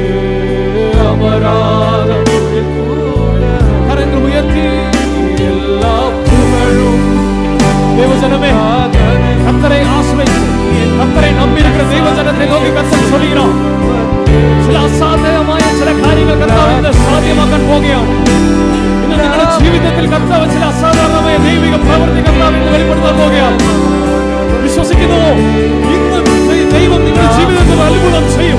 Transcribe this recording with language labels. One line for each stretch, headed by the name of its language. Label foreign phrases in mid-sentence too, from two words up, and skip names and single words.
Tamil: அமராத புயல் கூட கரங்கள் உயர்த்தி எல்லா புகழும் தேவஜனமே கர்த்தரை ஆசிர்வதித்து கர்த்தரை நம்பி இருக்கிற தேவஜனத்தை நோக்கி கர்த்தர் சொல்கிறார்.
Malayalam: சில அசாத்தியമായ ചില കാര്യങ്ങൾ കർത്താവ് ഇന്ന് സാധ്യമാക്കാൻ പോകുകയാണ്. ഇന്ന് നിങ്ങളുടെ ജീവിതത്തിൽ കർത്താവ് ചില അസാധാരണമായ ദൈവിക പ്രവൃത്തി കർത്താവ് ഇന്ന് വെളിപ്പെടുത്താൻ പോകുകയാണ്. വിശ്വസിക്കുന്നു ഇന്ന് ദൈവം നിങ്ങളുടെ ജീവിതത്തിൽ അത്ഭുതം ചെയ്യും.